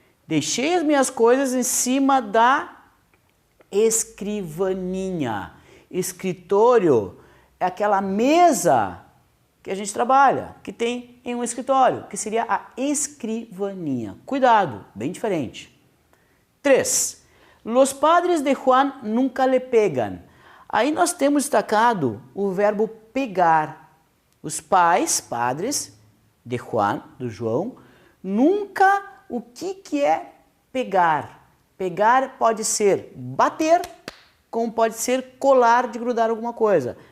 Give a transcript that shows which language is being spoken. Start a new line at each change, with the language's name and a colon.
Portuguese: Deixei as minhas coisas em cima da escrivaninha. Escritório é aquela mesa que a gente trabalha, que tem em um escritório, que seria a escrivaninha. Cuidado, bem diferente. 3.
Spanish: Los padres de Juan nunca le pegan.
Portuguese: Aí nós temos destacado o verbo pegar. Os padres de Juan, do João, nunca. O que é pegar? Pegar pode ser bater, como pode ser colar, de grudar alguma coisa.